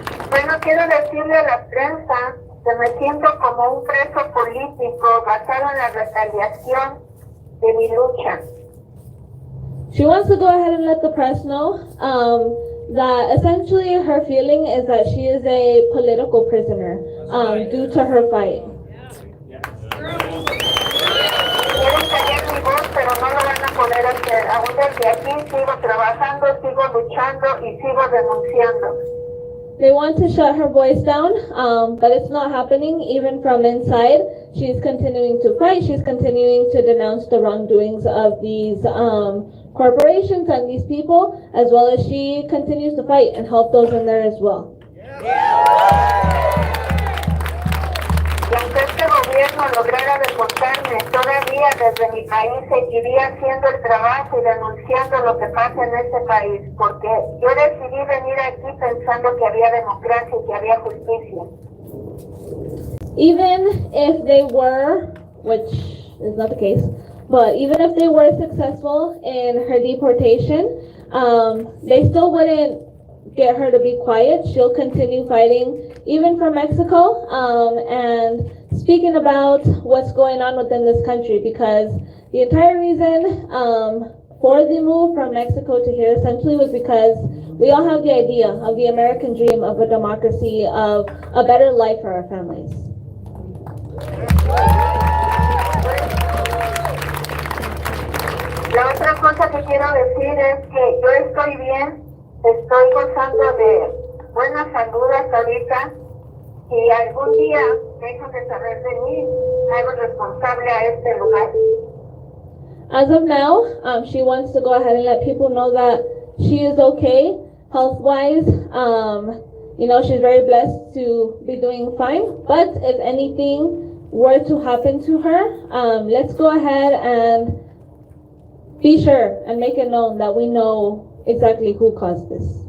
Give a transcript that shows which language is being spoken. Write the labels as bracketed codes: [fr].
[es] Bueno, quiero decirle a la prensa que me siento como un preso político basado en la retaliación de mi lucha. [en] She wants to go ahead and let the press know that essentially her feeling is that she is a political prisoner due to her fight. [es] Quieren callar mi voz, pero no lo van a poder hacer. Aún desde aquí sigo trabajando, sigo luchando y sigo denunciando. [en] They want to shut her voice down, but it's not happening even from inside. She's continuing to fight. She's continuing to denounce the wrongdoings of these corporations and these people, as well as she continues to fight and help those in there as well. [es] Y aunque este gobierno lograra fuera a deportarme, todavía desde mi país seguiría haciendo el trabajo y denunciando lo que pasa en este país, porque yo decidí venir aquí pensando que había democracia y que había justicia. [en] Even if they were, which is not the case, but even if they were successful in her deportation, they still wouldn't get her to be quiet. She'll continue fighting, even for Mexico, and speaking about what's going on within this country, because the entire reason for the move from Mexico to here essentially was because we all have the idea of the American dream of a democracy, of a better life for our families. [es] La otra cosa que quiero decir es que yo estoy bien, estoy gozando de buena salud hasta ahorita. Si algún día dejan de saber de mí, hago responsable a este lugar. [en] As of now, she wants to go ahead and let people know that she is okay health-wise. You know, she's very blessed to be doing fine. But if anything were to happen to her, let's go ahead and be sure and make it known that we know exactly who caused this.